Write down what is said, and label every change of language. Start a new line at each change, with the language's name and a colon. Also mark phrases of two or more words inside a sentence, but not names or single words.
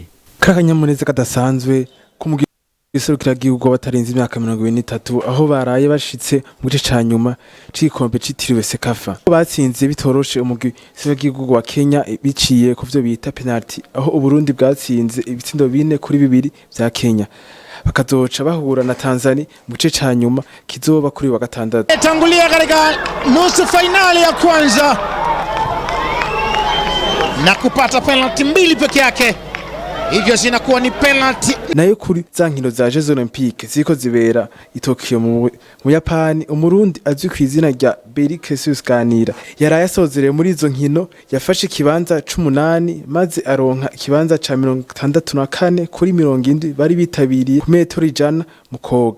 Rundi: Kakanyamuneza kadasanzwe ku iserukira gihugu batarenze imyaka 23 aho baraye bashitse mu gice ca nyuma c'ikombe citiriwe Sekafa. Batsinze bitoroshe umugwi w'igihugu wa Kenya biciye ku vyo bita penalty aho Uburundi bwatsinze ibitsindo 4-2 vya Kenya. Bakazoca bahura na Tanzania mu gice ca nyuma kizoba kuri wa gatandatu.
Swahili: Tangulia katika nusu finali ya kwanza na kupata penalty 2 peke yake. Hivyo zinakuwa ni penalty.
Rundi: Nayo kuri za nkino za Jeux Olympiques ziko zibera i Tokyo mu Yapani, Umurundi azwi ku izina rya Beric Suskanira yaraye asozereye muri izo nkino, yafashe ikibanza c'8 maze aronka ikibanza ca 64 kuri 70 bari bitabiriye ku metero 100 mu koga.